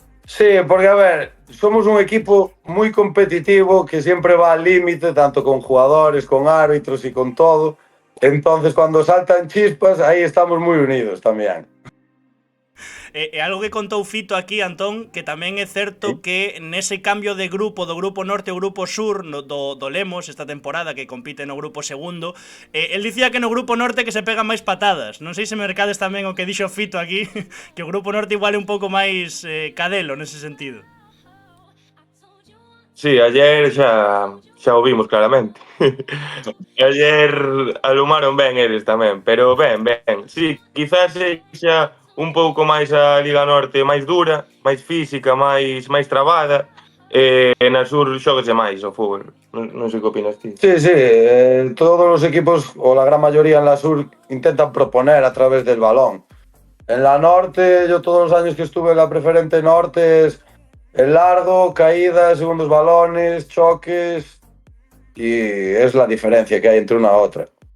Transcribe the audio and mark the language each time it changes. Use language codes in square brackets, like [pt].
[es] Sí, porque a ver, somos un equipo muy competitivo que siempre va al límite, tanto con jugadores, con árbitros y con todo. Entonces, cuando saltan chispas, ahí estamos muy unidos también. [gl] Algo que contou Fito aquí, Antón, que tamén é certo que nese cambio de grupo, do grupo norte ao grupo sur, do Lemos, esta temporada que compite no grupo segundo, el dicía que no grupo norte que se pegan máis patadas. Non sei se mercades tamén o que dixo Fito aquí, que o grupo norte igual é un pouco máis cadelo nese sentido. Sí, ayer xa o vimos claramente. Ayer alumaron ben eles tamén, pero ben. Sí, quizás sexa un pouco máis a Liga Norte máis dura, máis física, máis trabada, e na Sur xóguese máis o fútbol. Non sei que opinas ti. [es] Sí, todos los equipos, o la gran mayoría en la Sur, intentan proponer a través del balón. En la Norte, yo todos los años que estuve en la preferente Norte es el largo, caídas, segundos balones, choques, y es la diferencia que hay entre una a otra.